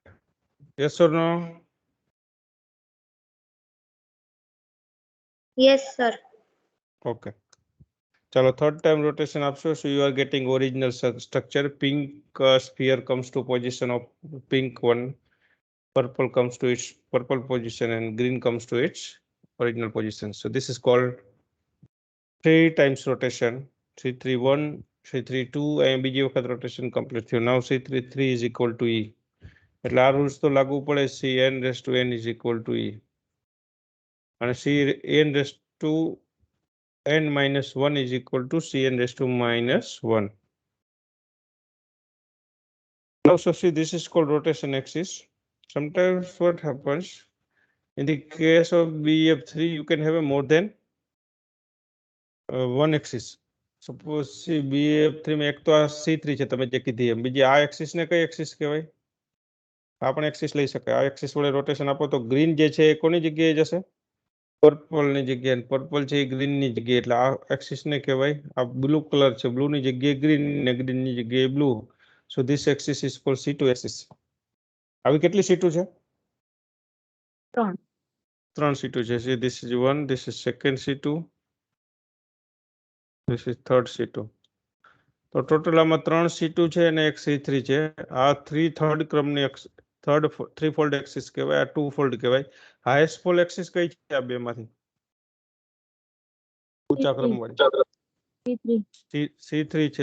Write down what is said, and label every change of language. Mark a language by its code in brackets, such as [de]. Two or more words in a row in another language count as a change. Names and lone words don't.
[en] yes or no? Yes, sir. [gu] ઓકે. ચાલો [en] third time rotation [gu] આપશો. [en] So you are getting original structure. Pink sphere comes to position of pink one, purple comes to its purple position, and green comes to its original position. So this is called 3 times rotation. [gu] C3⁻1, C3⁻2 and બીજી વખત રોટેશન કમ્પ્લીટ થયું. [en] Now C3⁻3 is equal to E. [gu] એટલે આ રૂલ્સ તો લાગુ પડે. [en] Cn⁻n is equal to E અને Cn⁻n−1 is equal to Cn⁻⁻1. Now so see, this is called rotation axis. Sometimes what happens in the case of BF3, you can have a more than one axis. Suppose see [gu] BF3 [hi] में एक तो [gu] C3 છે તમે જે કીધી એમ. બીજી આ એક્સિસ ને કઈ એક્સિસ કહેવાય? આ પણ એક્સિસ લઈ શકાય. આ એક્સિસ વડે રોટેશન આપો તો ગ્રીન જે છે એ કોની જગ્યાએ જશે? પર્પલ ની જગ્યાએ. પર્પલ છે એ ગ્રીન ની જગ્યાએ. એટલે આ એક્સિસ ને કહેવાય. આ બ્લુ કલર છે, બ્લુ ની જગ્યાએ ગ્રીન ને ગ્રીન ની જગ્યાએ બ્લુ. [en] So this axis is called C2 axis. [gu] આવી કેટલી C2 છે? 3 C2 છે. [en] See, this is 1, this is second C2, this is third C2. [gu] તો ટોટલ આમાં 3 C2 છે અને એક C3 છે. આ થર્ડ ક્રમની [en] three fold axis [gu] કહેવાય. આ 2 ફોલ્ડ કહેવાય. [en] highest fold axis [gu] કઈ છે આ બેમાંથી? ઊંચા ક્રમવાળી C3 છે.